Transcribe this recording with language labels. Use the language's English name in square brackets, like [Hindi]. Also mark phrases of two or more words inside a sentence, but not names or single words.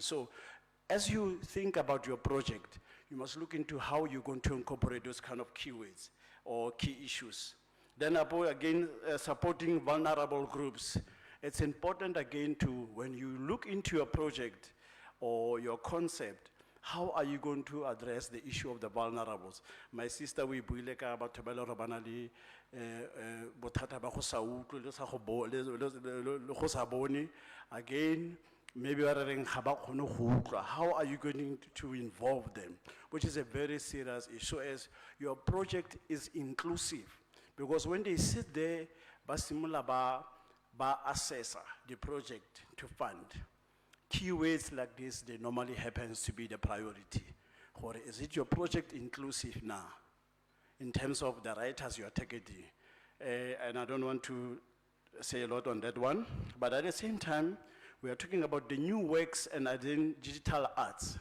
[English] So as you think about your project, you must look into how you're going to incorporate those kind of keywords or key issues. Then again, supporting vulnerable groups. It's important again to, when you look into your project or your concept, how are you going to address the issue of the vulnerables? My sister, [Tswana] we buile ka batho ba le hore bana le bothata ba go sa utlwe le sa go sa bone. Again, maybe ba reng ga ba kgone go utlwa. [English] How are you going to involve them? Which is a very serious issue as your project is inclusive. Because when they sit there, [Tswana] ba simula ba [English] assess the project to fund. Keywords like this, they normally happens to be the priority. Or is it your project inclusive now? In terms of the writers you are targeting. And I don't want to say a lot on that one, but at the same time, we are talking about the new works and then digital arts.